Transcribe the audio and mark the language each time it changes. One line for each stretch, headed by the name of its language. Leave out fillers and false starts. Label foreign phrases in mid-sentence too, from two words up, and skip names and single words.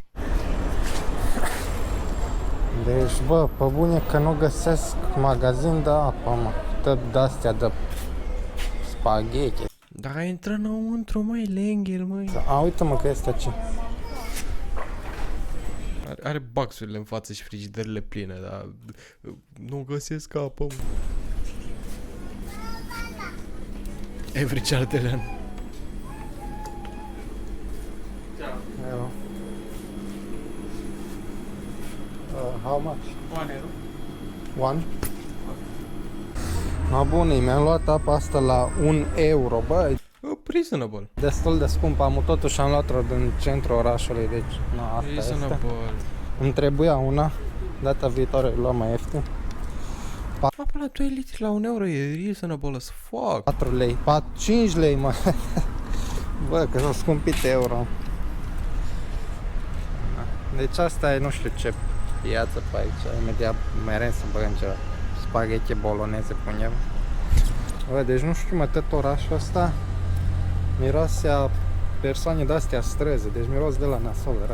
Romanian: Deci, bă, pe bune că nu găsesc magazin de apă, mă. Tot de-astea de spaghetti. Dar intră înăuntru, măi, Lenghel, măi. A, uite-mă că este aici. Are baxurile în față și frigiderile pline, dar nu găsesc apă, mă. Every Chartelean. Eu.
English: How much? 1 euro. One?
Romanian: Ma bunii, mi-am luat apa asta la 1 euro, bă, Reasonable. destul de scump, am totuși am luat-o din centrul orașului, deci na, asta este. Reasonable. Îmi trebuia una, data viitoare îl luam mai ieftin. Apa la 2 litri la 1 euro e
English: reasonable as fuck.
Romanian: 4 lei, 5 lei, mă. Bă, că s-au scumpit euro. Deci asta e, nu știu ce piață pe aici, imediat mereu să băgăm ceva spaghetti boloneze punem. Bă, deci nu știu, mă, tot orașul ăsta miroase a persoane de-astea străzi, deci miros de la nasol rău.